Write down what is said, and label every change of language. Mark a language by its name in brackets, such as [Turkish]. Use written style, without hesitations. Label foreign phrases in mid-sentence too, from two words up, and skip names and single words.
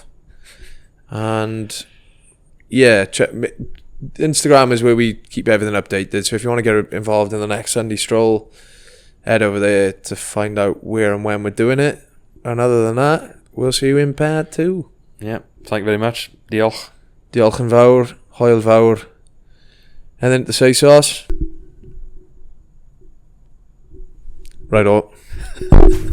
[English] And yeah, Instagram is where we keep everything updated. So if you want to get involved in the next Sunday stroll, head over there to find out where and when we're doing it. And other than that, we'll see you in part 2. Yeah, thank you very much. [Welsh] Diolch. Diolch yn fawr, hwyl fawr. [English] Anything to say, Saus? Right on.